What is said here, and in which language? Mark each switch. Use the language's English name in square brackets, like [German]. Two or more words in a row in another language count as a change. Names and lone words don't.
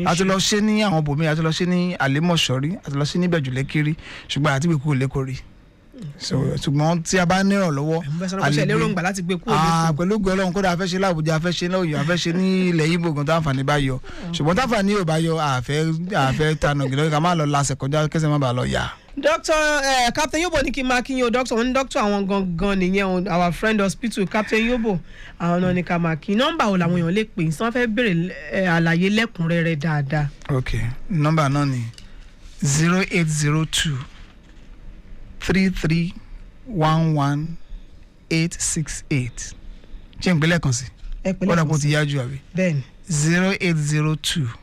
[Yoruba] àti lọ ṣe ní àwọn bòmí àti lọ ṣe ní àlẹ́mọ̀ṣọ́rí àti lọ ṣe ní Ìbẹ̀jú Lẹ́kìrì ṣùgbọ́n àti ìgbékù ò lẹ́kọ̀ọ́ rí ṣùgbọ́n tí a bá nírànlọ́wọ́ pẹ̀lú gbọ́ Ọlọ́run kódà a fẹ́ ṣe láwùjọ a fẹ́ ṣe lọ́yọ̀ a fẹ́ ṣe ní ilẹ̀ Ìgbò gan táǹfààní bá yọ ṣùgbọ́n táǹfààní ò bá yọ àfẹ́ tanù gílọ́ ká má lọ lasẹ̀ kọjá kẹsẹ̀ má bàa lọ yà. Dr. Captain Yobo ní kí n máa kí yín o Dr. wọn ní Dr. àwọn gangan nìyẹn [English] our friend hospital [Yoruba] Captain Yobo àwọn náà ní ká máa kí nọ́mbà wo làwọn èèyàn lè pè é sọ wọn fẹ́ béèrè àlàyé lẹ́kùnrẹ́rẹ́ dáadáa. ok nọ́mbà náà ni 0802 3311868 ṣé n pẹ́lẹ́ kan sí wọ́n dàpọ̀ ti yájú àbí 0802